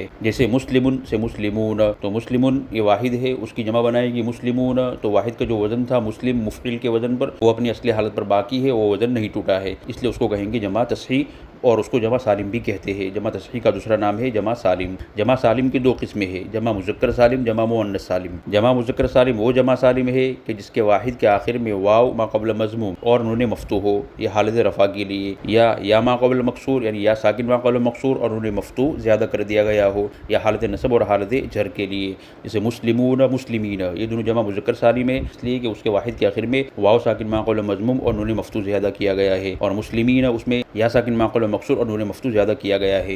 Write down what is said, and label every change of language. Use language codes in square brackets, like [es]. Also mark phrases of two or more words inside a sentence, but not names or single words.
[ur] جیسے مسلمن سے مسلمون، تو مسلمن یہ واحد ہے، اس کی جمع بنائے گی مسلمون، تو واحد کا جو وزن تھا مسلم مفعول کے وزن پر وہ اپنی اصلی حالت پر باقی ہے، وہ وزن نہیں ٹوٹا ہے، اس لیے اس کو کہیں گے جمع تصحیح اور اس کو جمع سالم بھی کہتے ہیں۔ جمع تصحیح کا دوسرا نام ہے جمع سالم۔ جمع سالم کی دو قسمیں ہیں، جمع مذکر سالم، جمع مؤنث سالم۔ جمع مذکر سالم وہ جمع سالم ہے کہ جس کے واحد کے آخر میں واو ما قبل مضموم اور نون مفتوح ہو، یہ حالت رفع کے لیے، یا ما قبل مکسور یعنی یا ساکن ما قبل مکسور اور نون مفتوح زیادہ کر دیا گیا ہو، یا حالت نصب اور حالت جر کے لیے، جیسے مسلمون مسلمین، یہ دونوں جمع مذکر سالم ہے اس لیے کہ اس کے واحد کے آخر میں واو ساکن ما قبل مضموم اور نون مفتوح زیادہ کیا گیا ہے، اور مسلمین اس میں یا ساکن ما قبل مکسور اور نون مفتوح زیادہ کیا گیا ہے۔